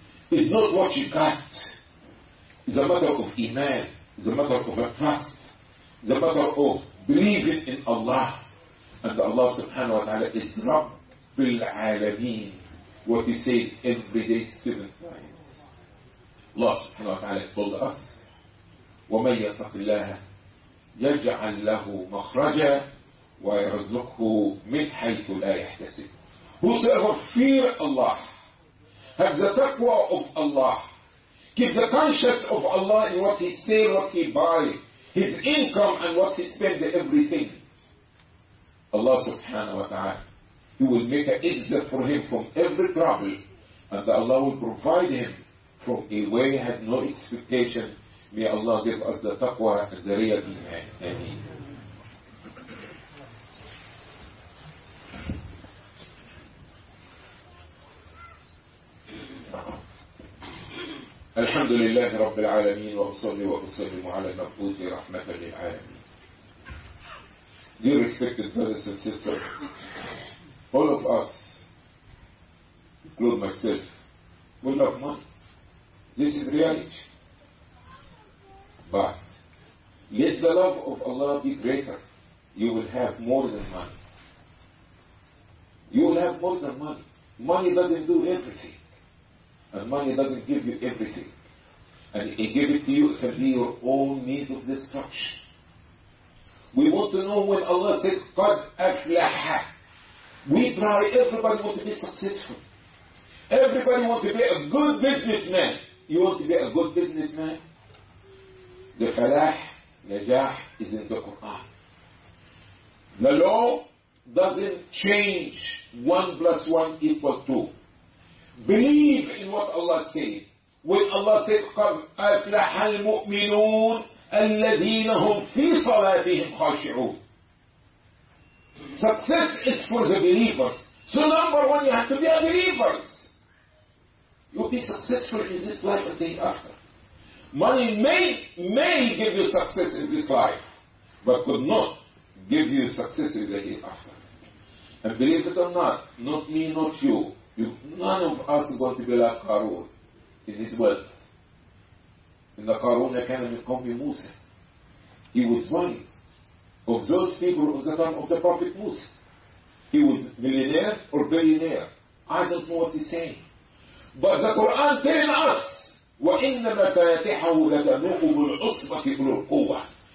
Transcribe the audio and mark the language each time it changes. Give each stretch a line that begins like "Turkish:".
English: It's not what you got. It's a matter of iman. It's a matter of a trust. It's a matter of believing in Allah. And Allah subhanahu wa ta'ala is Rabbil Alameen. What He says every day 7 times. Allah subhanahu wa ta'ala told us,
Arabic: وَمَنْ يَتَقِ اللَّهَ يَجْعَلْ لَهُ مَخْرَجًا وَيَرْزُقْهُ مِنْ حَيْثُ لَا يَحْتَسِبُ.
English: Whosoever fear Allah, have the taqwa of Allah, keep the conscience of Allah in what he sells, what he buys, his income and what he spends, everything. Allah subhanahu wa ta'ala, He will make an exit for him from every trouble, and Allah will provide him from a way he has no expectation. May Allah give us the taqwa and the real iman. Ameen.
Arabic: الحمد لله رب العالمين وأصلي وأسلم على المبعوث رحمة للعالمين.
English: Dear respected brothers and sisters, all of us, including myself, will love money. This is reality. But let the love of Allah be greater. You will have more than money. You will have more than money. Money doesn't do everything. And money doesn't give you everything. And it gave it to you, it can be your own means of destruction. We want to know when Allah said,
Arabic: قَدْ أَفْلَحَ.
English: We try, everybody want to be successful. Everybody want to be a good businessman. You want to be a good businessman? The falah, najah, is in the Quran. The law doesn't change. 1 + 1 = 2. Believe in what Allah said. When Allah said,
Arabic: قَدْ أَفْلَحَ الْمُؤْمِنُونَ الَّذِينَ هُمْ فِي صَلَاتِهِمْ خَاشِعُونَ.
English: Success is for the believers. So number one, you have to be a believer. You'll be successful in this life and the day after. Money may give you success in this life, but could not give you success in the day after. And believe it or not me, not you, none of us is going to be like Karun. In this world,
Arabic: إن قارون كان من قوم موسى.
English: He was one of those people of the time of the prophet Musa. He was millionaire or billionaire. I don't know what he's saying. But the Quran telling us
Arabic: وإن مفاتحه لتنوء بالعصبة أولو القوة.